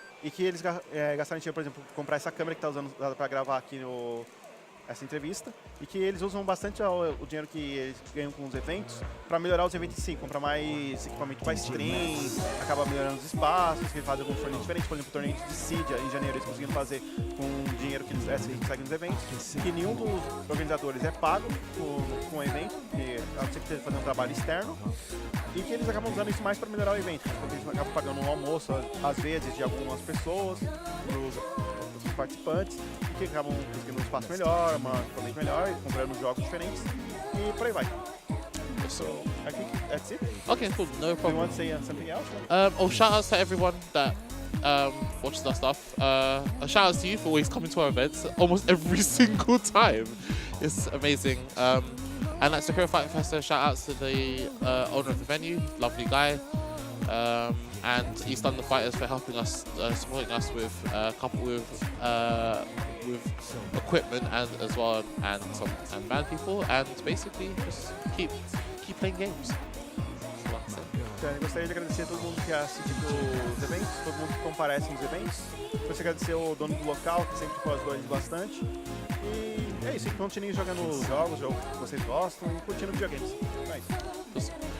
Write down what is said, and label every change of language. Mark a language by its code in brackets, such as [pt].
[pt] E que eles gastaram dinheiro, por exemplo, comprar essa câmera que está usando para gravar aqui essa entrevista, e que eles usam bastante o dinheiro que eles ganham com os eventos para melhorar os eventos em si, comprar mais equipamento para stream, acaba melhorando os espaços, que fazem alguns torneios diferentes, por exemplo, o torneio de Cydia em janeiro eles conseguiram fazer com o dinheiro que eles conseguem nos eventos, que nenhum dos organizadores é pago com o evento, que a não ser que esteja fazendo um trabalho externo, e que eles acabam usando isso mais para melhorar o evento, porque eles acabam pagando um almoço, às vezes, de algumas pessoas, os participantes, e que acabam conseguindo um espaço melhor, um equipamento melhor, e comprando jogos diferentes, e por aí vai. [en] So, I think that's it. Okay, cool, no problem. Do you want to say something else? Shout outs to everyone that watches our stuff. A shout out to you for always coming to our events almost every single time. It's amazing. And at Sakura Fight Fest, shout outs to the owner of the venue, lovely guy. And East London Fighters for helping us, supporting us with equipment and as well, and band people, and basically just keep playing games. [pt] Eu gostaria de agradecer a todo mundo que assiste os eventos, todo mundo que comparece nos eventos. Gostaria de agradecer ao dono do local, que sempre colaborou bastante. E é isso, continuem jogando jogos que vocês gostam e curtindo videogames. É isso.